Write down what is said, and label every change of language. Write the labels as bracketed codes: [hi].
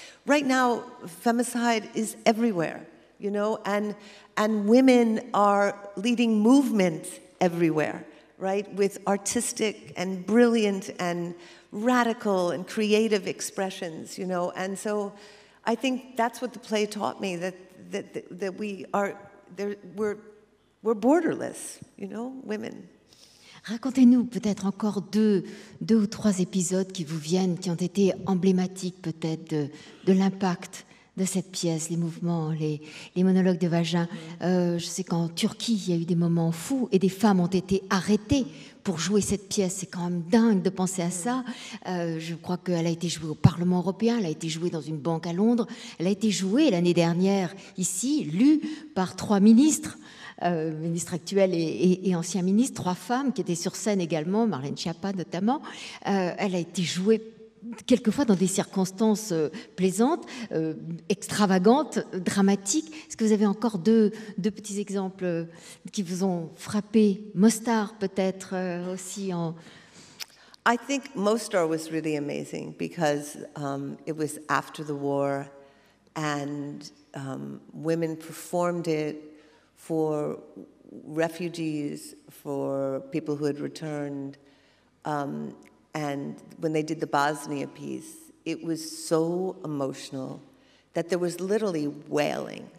[en] Right now, femicide is everywhere, you know, and women are leading movements everywhere, right, with artistic and brilliant and radical and creative expressions, you know. And so I think that's what the play taught me, that we're borderless, you know, women. [fr] Racontez-nous peut-être encore deux ou trois épisodes qui vous viennent, qui ont été emblématiques peut-être de l'impact de cette pièce, les mouvements, les monologues de vagin. Je sais qu'en Turquie, il y a eu des moments fous et des femmes ont été arrêtées pour jouer cette pièce. C'est quand même dingue de penser à ça. Je crois qu'elle a été jouée au Parlement européen, elle a été jouée dans une banque à Londres, elle a été jouée l'année dernière ici, lue par 3 ministres, ministres actuels et anciens ministres, 3 femmes qui étaient sur scène également, Marlène Schiappa notamment. Elle a été jouée quelquefois dans des circonstances plaisantes, extravagantes, dramatiques. Est-ce que vous avez encore deux petits exemples qui vous ont frappé? Mostar peut-être aussi en... [en] I think Mostar was really amazing because it was after the war, and women performed it for refugees, for people who had returned. And when they did the Bosnia piece, it was so emotional that there was literally wailing.